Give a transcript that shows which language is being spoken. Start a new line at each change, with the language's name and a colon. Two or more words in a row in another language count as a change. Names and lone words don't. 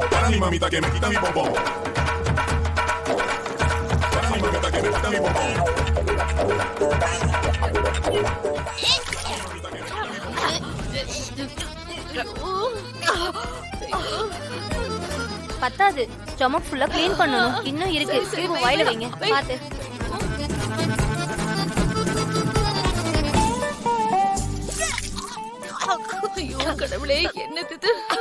Spanish: mi mamita que me quita mi bombón. Para mi mamita que me quita mi bombón.
Tamil: பத்தாது,
English: stomach fully clean
Tamil: பண்ணனும். இன்னும் இருக்கு. வாயில வைங்க. பாத்து. ஐயோ கடவுளே, என்னது இது?